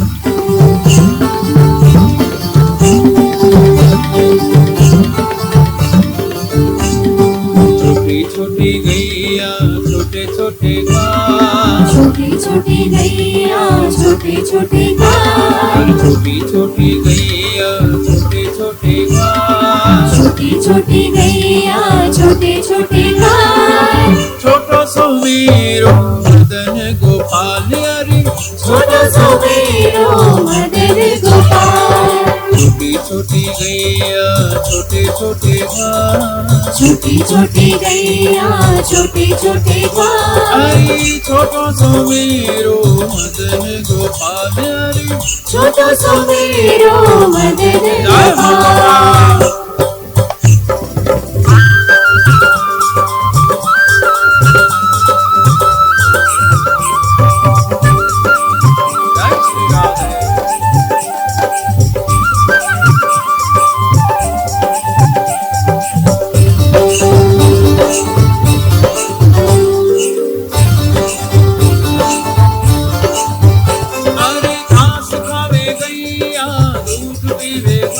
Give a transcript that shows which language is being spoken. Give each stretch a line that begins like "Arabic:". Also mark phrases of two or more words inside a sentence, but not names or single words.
Hindi: छोटी छोटी गैया छोटे छोटे ग्वाल छोटी छोटी गैया छोटे छोटे ग्वाल छोटी छोटी गैया छोटे छोटे ग्वाल छोटी छोटी गैया छोटे छोटे ग्वाल
Braj: छोटो सो मेरो मदन गोपाल अरे छोटो सो मेरो मदन गोपाल
Hindi: छोटी छोटी गैया छोटे छोटे ग्वाल छोटी छोटी गैया छोटे छोटे ग्वाल
Braj: आई छोटो सो मेरो मदन गोपाल अरे छोटो सो मेरो मदन
Hindi: जय गोपाल भगवान जय श्री राधे अरे
Braj: घास खावे गैया दूध पीवेगा